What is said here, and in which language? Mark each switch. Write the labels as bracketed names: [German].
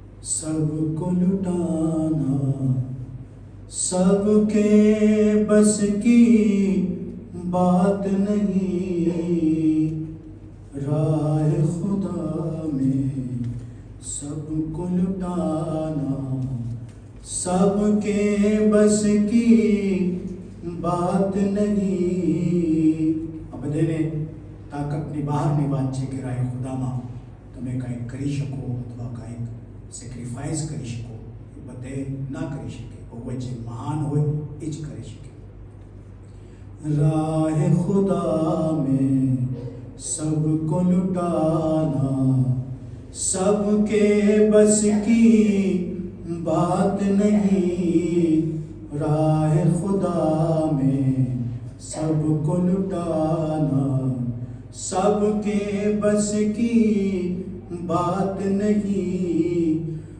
[Urdu] سب کو لٹانا سب کے بس کی بات نہیں، راہ خدا میں سب کو لٹانا سب کے بس کی بات نہیں. اب دینے [Gujarati] તાકાત ની બહારની વાત છે કે રાહ ખુદામાં તમે કંઈક કરી શકો અથવા કંઈક સેક્રિફાઈસ કરી શકો, એ બધે ના કરી શકે. બહુ જે મહાન હોય એ જ કરી શકે. [Urdu] راہ خدا میں سب کو لٹانا سب کے بس کی بات نہیں، راہ خدا میں سب کو لٹانا سب کے بس کی بات نہیں.